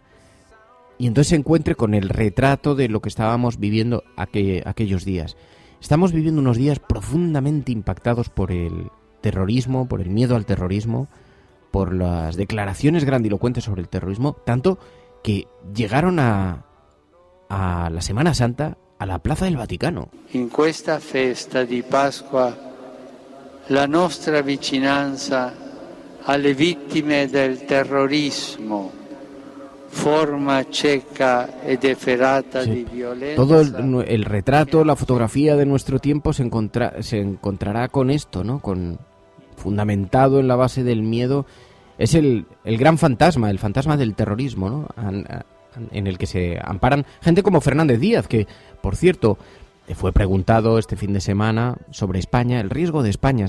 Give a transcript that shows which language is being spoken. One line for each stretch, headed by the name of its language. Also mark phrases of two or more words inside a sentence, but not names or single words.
Spanish: Y entonces se encuentre con el retrato de lo que estábamos viviendo aquellos días. Estamos viviendo unos días profundamente impactados por el terrorismo, por el miedo al terrorismo, por las declaraciones grandilocuentes sobre el terrorismo, tanto que llegaron a la Semana Santa a la Plaza del Vaticano.
Italian: In questa festa di Pasqua la nostra vicinanza alle vittime del terrorismo, forma cieca ed efferata di violenza.
Spanish: Todo el retrato, la fotografía de nuestro tiempo se encontrará con esto, ¿no? Fundamentado en la base del miedo. Es el gran fantasma, el fantasma del terrorismo, ¿no? En el que se amparan gente como Fernández Díaz, que, por cierto, fue preguntado este fin de semana sobre España, el riesgo de España.